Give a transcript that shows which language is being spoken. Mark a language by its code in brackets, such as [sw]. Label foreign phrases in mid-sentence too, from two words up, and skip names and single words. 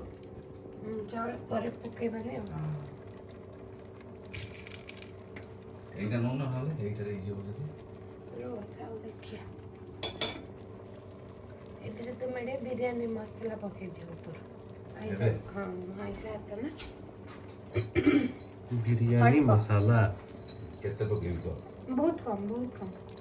[or] ଚାଉଳ ପରେ ପକେଇବାନି ଆଉ [bn] এইটা নো না হলে এইটারে ইয়ে বলে দিই [or] ଥାଉ ଦେଖିଆ ଏଥିରେ ତ ମେଡ଼େ ବିରିୟାନୀ ମସଲା ପକେଇ ଦିଅ ଉପରୁ ଏବେ? ହଁ ଆଇସା ହାତ ନା ବିରିୟାନୀ ମସଲା କେତେ ପକେଇବି କହ ବହୁତ କମ୍